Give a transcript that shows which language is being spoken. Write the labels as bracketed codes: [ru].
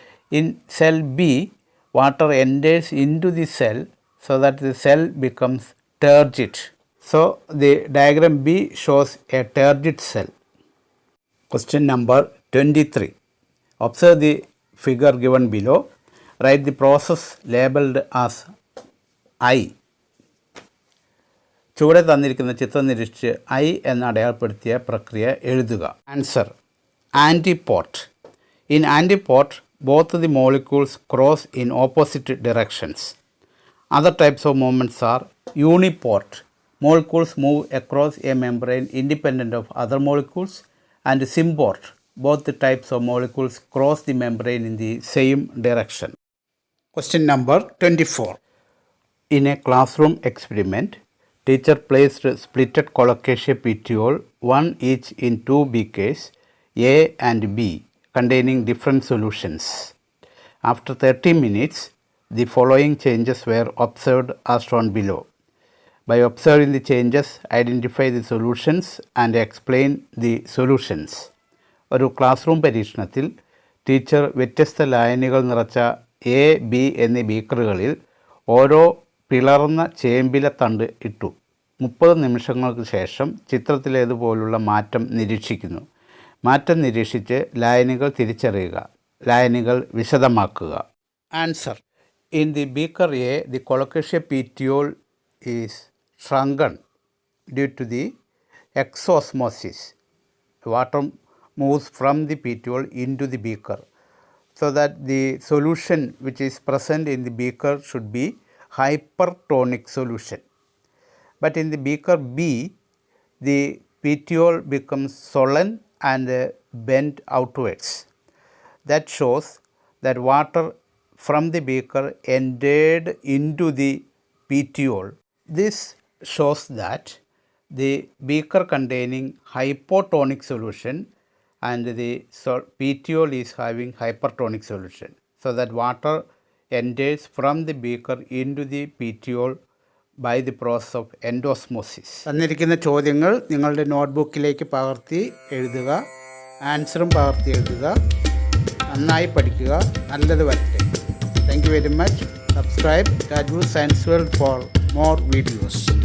[en] In cell B, water enters into the cell so that the cell becomes turgid. So, the diagram B shows a turgid cell. Question number 23. Observe the figure given below. Write the process labeled as I. [ml] ചുവടെ തന്നിരിക്കുന്ന ചിത്രം നിരീക്ഷിച്ച് I എന്ന് അടയാളപ്പെടുത്തിയ പ്രക്രിയ എഴുതുക. [en] Answer: antiport. In antiport both the molecules cross in opposite directions. Other types of movements are uniport. Molecules move across a membrane independent of other molecules, and symport. Both the types of molecules cross the membrane in the same direction. Question number 24. In a classroom experiment, teacher placed splitted colocasia petiole, one each in 2 beakers, A and B, containing different solutions. After 30 minutes, the following changes were observed as shown below. By observing the changes, identify the solutions and explain the solutions. [ml] ഒരു class room പരീക്ഷണത്തിൽ teacher വ്യത്യസ്ത ലായനികൾ നിറച്ച A, B എന്നീ ബീക്കറുകളിൽ ഓരോ പിളർന്ന ചേമ്പില തണ്ട് ഇട്ടു. 30 നിമിഷങ്ങൾക്ക് ശേഷം ചിത്രത്തിലേതുപോലുള്ള മാറ്റം നിരീക്ഷിക്കുന്നു. മാറ്റം നിരീക്ഷിച്ച് ലായനികൾ തിരിച്ചറിയുക. ലായനികൾ വിശദമാക്കുക. [en] Answer: in the beaker A, the colocasia petiole is shrunken due to the exosmosis. Water moves from the petiole into the beaker, so that the solution which is present in the beaker should be hypertonic solution. But in the beaker B, the petiole becomes swollen and bent outwards. That shows that water from the beaker entered into the petiole. This shows that the beaker containing hypotonic solution and the petiole is having hypertonic solution, so that water enters from the beaker into the petiole by the process of endosmosis. [ml] തന്നിരിക്കുന്ന ചോദ്യങ്ങൾ നിങ്ങളുടെ നോട്ട്ബുക്കിലേക്ക് പകർത്തി എഴുതുക, ആൻസറും പകർത്തി എഴുതുക, നന്നായി പഠിക്കുക, നല്ലത് വരട്ടെ. [en] Thank you very much. Subscribe Raju Science World for more videos.